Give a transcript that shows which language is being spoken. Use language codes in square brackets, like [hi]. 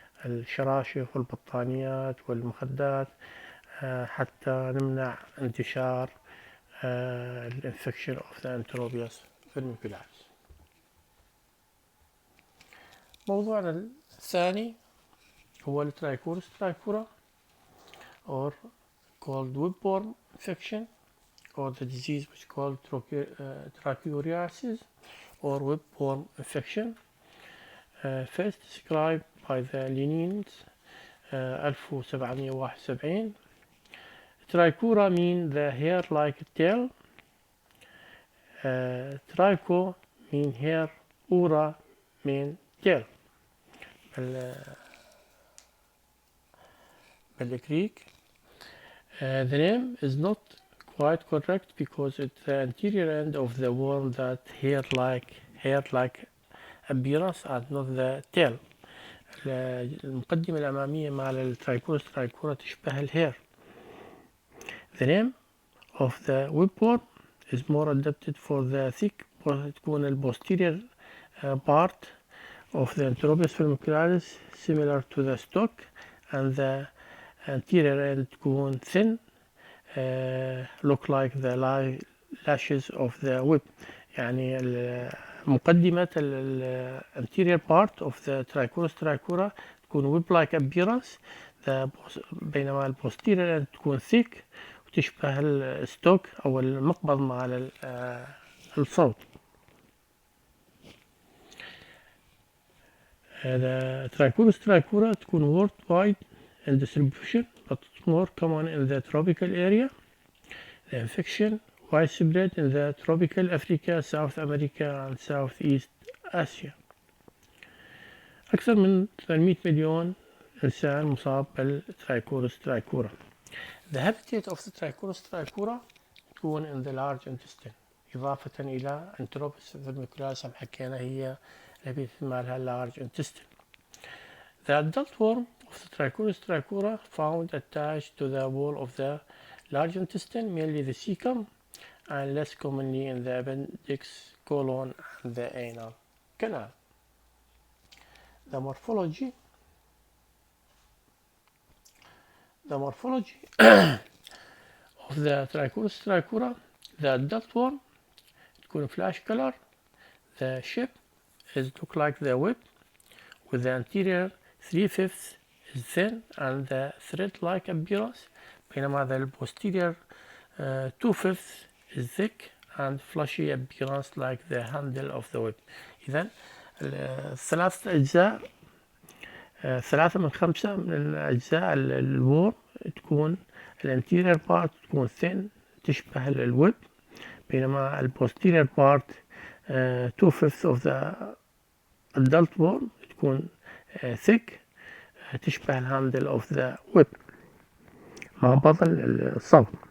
[ar] الشراشف والبطانيات والمخدات حتى نمنع انتشار الانفكشن [en] of the enterobius vermicularis. [ar] موضوعنا الثاني هو الترايكورس ترايكورا [en] or called webborne infection or the disease which called trichuriasis or webborne infection. First described by the Linneans 1771. Trichura mean the hair-like tail. Tricho mean hair, ura mean tail. بالGreek. The name is not quite correct because it's the anterior end of the worm that hair-like appearance and not the tail. [ar] المقدمة الأمامية مال الترايكورس ترايكورا تشبه الهير. [en] The name of the webworm is more adapted for the thick [ar] تكون [en] posterior part of the enterobius vermicularis similar to the stalk and the anterior end تكون thin look like the lashes of the web. [ar] يعني مقدمة ال [en] anterior part of the trichurus trichura [ar] تكون [en] web like appearance [ar] بينما ال [en] posterior end [ar] تكون [en] thick [ar] وتشبه الستوك أو المقبض مع الصوت. [en] The trichurus trichura [ar] تكون [en] worldwide in distribution but more common in the tropical area. The infection widespread in the tropical Africa, South America and Southeast Asia. [ar] أكثر من 800 مليون إنسان مصاب بالترايكورس ترايكورا. [en] The habitat of the trichurus trichura [ar] تكون [en] in the large intestine [ar] إضافة إلى [en] enterobius vermicularis [ar] حكينا هي الهبيت مالها [en] large intestine. The adult worm of the trichurus trichura found attached to the wall of the large intestine, mainly the cecum, and less commonly in the appendix, colon, and the anal canal. The morphology of the trichurus trichura, the adult worm [ar] تكون [en] flash color. The shape is look like the web with the anterior 3/5 is thin and the thread-like appearance, [ar] بينما [en] the posterior 2/5 is thick and fleshy appearance like the handle of the web. [ar] إذن الثلاث أجزاء 3 من 5 من أجزاء الورم تكون الانتيرير بارت تكون [en] thin [ar] تشبه الويب، بينما البوستيرير بارت [en] 2/5 of the adult worm [ar] تكون [en] thick [ar] تشبه الهاندل [en] of the whip [ar] مع بطل الصوت.